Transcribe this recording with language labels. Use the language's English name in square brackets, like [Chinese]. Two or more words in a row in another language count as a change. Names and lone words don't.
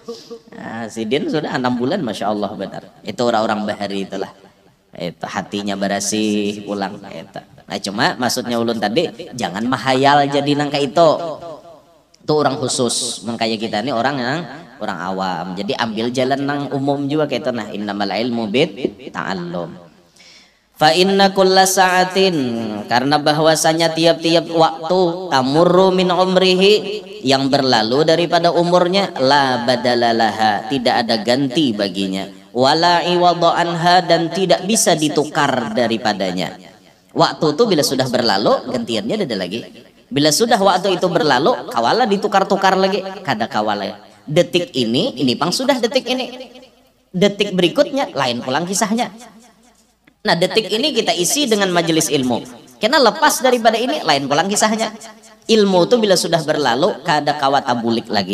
[Banjar] Sidin sudah 6 bulan [Arabic] ما شاء الله [Banjar] benar. Itu orang-orang bahari itulah. Itu hatinya bersih pulang itu. Nah cuma maksudnya ulun tadi jangan mahayal jadi nangka itu. Itu orang khusus. Makanya kita ini orang yang orang awam. Jadi ambil jalan nang umum juga kayak itu nah, [Arabic] إنما العلم بالتعلم. فإن كل ساعة, [Indonesian] karena bahwasanya tiap-tiap waktu [Arabic] تمر من عمره, [Indonesian] yang berlalu daripada umurnya, [Arabic] لا بدل لها, [Indonesian] tidak ada ganti baginya, [Arabic] ولا عوض عنها, [Indonesian] dan tidak bisa ditukar daripadanya. [Banjar] Waktu itu bila sudah berlalu, gantiannya ada lagi. Bila sudah waktu itu berlalu, kawala ditukar-tukar lagi, kada kawala. Detik ini pang sudah detik ini. Detik berikutnya lain pulang kisahnya. Nah, detik ini kita isi dengan majelis ilmu. Karena lepas daripada ini lain pulang kisahnya. Ilmu itu bila sudah berlalu kada kawa tabulik lagi.